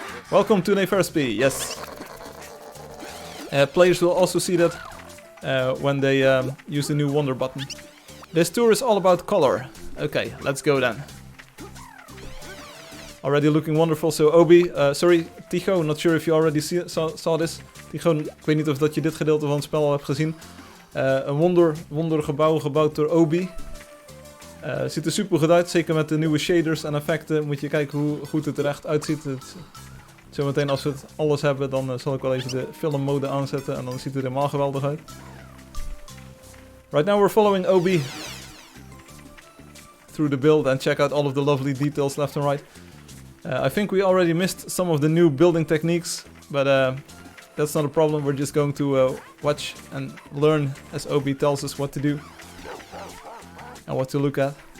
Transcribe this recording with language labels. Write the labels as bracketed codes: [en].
[en] Welcome to THREES, yes. Players will also see that when they use the new Wonder button. This tour is all about color. Okay, let's go then. Already looking wonderful. So Obi, sorry Tycho, not sure if you already saw this. [nl] Tycho, ik weet niet of dat je dit gedeelte van het spel al hebt gezien. Een wonder gebouw gebouwd door Obi. Ziet er super goed uit, zeker met de nieuwe shaders en effecten. Moet je kijken hoe goed het er echt uitziet. Zometeen als we het alles hebben, dan zal ik wel even de filmmode aanzetten en dan ziet het er helemaal geweldig uit. [en] Right now we're following Obi through the build and check out all of the lovely details left and right. I think we already missed some of the new building techniques, but that's not a problem. We're just going to watch and learn as Obi tells us what to do and what to look at.